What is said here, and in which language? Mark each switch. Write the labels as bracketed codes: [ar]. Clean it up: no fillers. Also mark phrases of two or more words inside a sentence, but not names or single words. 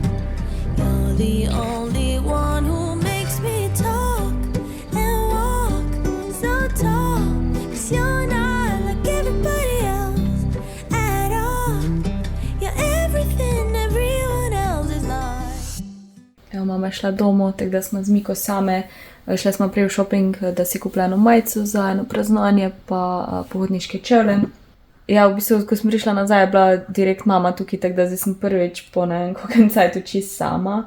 [en] You're the only one who makes me talk and walk so tall, 'cause you're not like everybody else at all. You're everything everyone else is not. [sl] Evo, mama je šla domov, tako da smo z Miko same. Šle smo prej v shopping, da si kupila eno majico za eno praznovanje, pa pohodniške čevlje. Ja, v bistvu, ko sem prišla nazaj, je bila direkt mama tukaj, tako da zdaj sem prvič po ne vem koliko cajtu čisto sama.